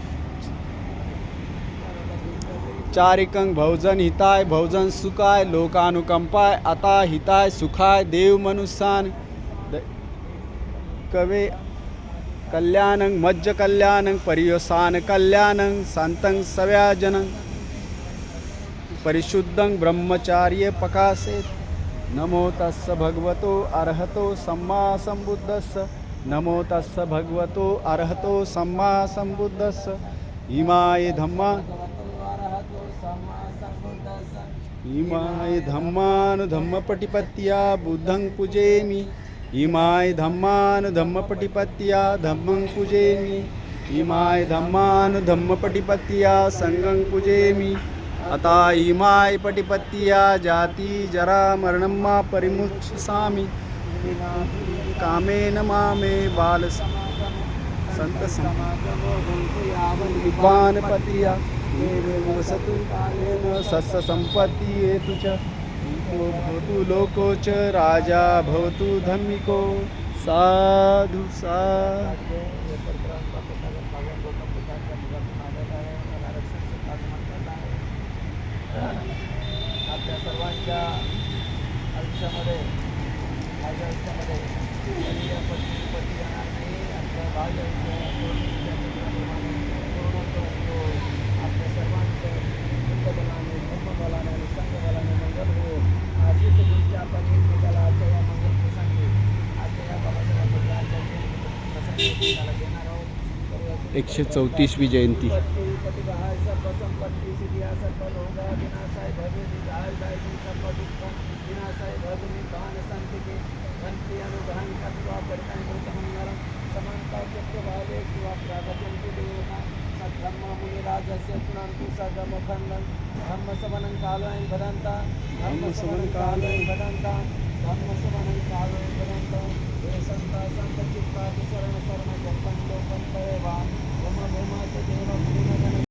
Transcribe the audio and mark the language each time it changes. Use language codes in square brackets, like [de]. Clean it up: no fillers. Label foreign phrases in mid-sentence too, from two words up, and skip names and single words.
[pi] चारिकं भोजन हिताय भोजन सुखाय लोकानुकंपाय आता हिताय सुखाय देव मनुष्यान कवे कल्याणं मज्ज कल्याणं परियोसान कल्याणं शांतं सव्याजनं परिशुद्धं ब्रह्मचार्य प्रकाशेत नमो तस्स भगवतो अरहतो सम्मा संबुद्धस्स नमो तस्स भगवतो अरहतो सम्मा संबुद्धस्स इमाय धम्मान धम्मपटिपत्या बुद्धं पूजेमि इमाय धम्मान धम्मपटिपत्या धम्मं पूजेमि इमाय धम्मान धम्मपटिपत्या संघं पूजेमि अता इमाय पटिपत्या जाति जरा मरणं मा परिमुक्षसामि कामेन मामे बाल संत समागमोपतिया वसतु कालेन सस्य संपत्ति हेतु च भवतु लोको च राजा भवतु धम्मिको साधु साधु। [mr] आपल्या सर्वांच्या आयुष्यामध्ये माझ्या आयुष्यामध्ये पती जाणार नाही. आपलं बाह्य आपल्या सर्वांचं बुद्धबलाने धर्मबलाने आणि संघबलाने मंगल हो अशी सगळीची आपण एकमेकाला आजच्या या मंगल प्रसंगी आजच्या या बाबासाहेबांच्या प्रसंगी देणार आहोत. 134वी जयंती [pi] प्रतिभाय सर्व संपत्ती सिद्धिया सर्व लोगा विनाशाय भवे विदाय दायी सर्व दुःख विनाशाय भवे निधान संतिके गणपति अनुग्रहं कृत्वा परितां कृतमंगलं समन्ता चक्रवाले शिवा प्रागत्यन्ति देवता सद्धम्म मुनिराजस्य सुनन्तु सगमखण्डं धम्मसवनं कालयं वदन्ता धम्मसवनं कालयं वदन्ता धम्मसवनं कालयं वदन्ता हे संता संतचित्ता शरण शरण जपं लोकं तरेवा मम भूमाच देव